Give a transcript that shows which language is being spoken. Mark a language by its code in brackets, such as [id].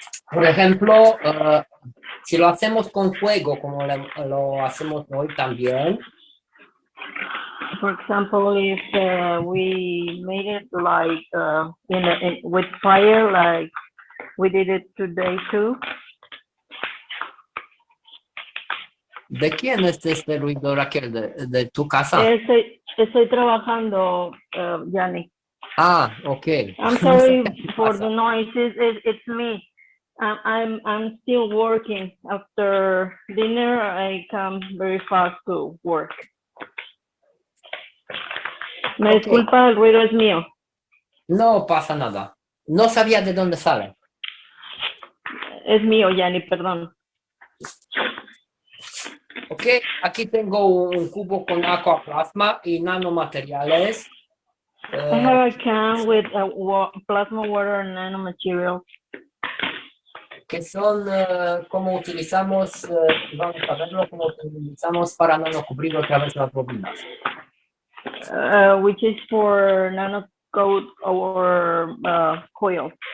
[es] Por ejemplo, si lo hacemos con fuego, como lo hacemos hoy también, [en] For example, if we made it like with fire, like we did it today too. [es] ¿de quién es este ruido, Raquel? ¿De tu casa? Estoy trabajando, Yanni. Ah, ok. [en] I'm sorry for the noise. It's me. I'm still working. After dinner, I come very fast to work. [es] Me Ok. disculpa, el ruido es mío. No pasa nada. No sabía de dónde sale. Es mío, Yanni, perdón. Ok, aquí tengo un cubo con aquaplasma y nanomateriales. [en] I have a can with plasma water and nanomaterials. [es] Que son como utilizamos, vamos a verlo, como utilizamos para nanocubrir otra vez las bobinas. [en] Which is for nanocoat or coil.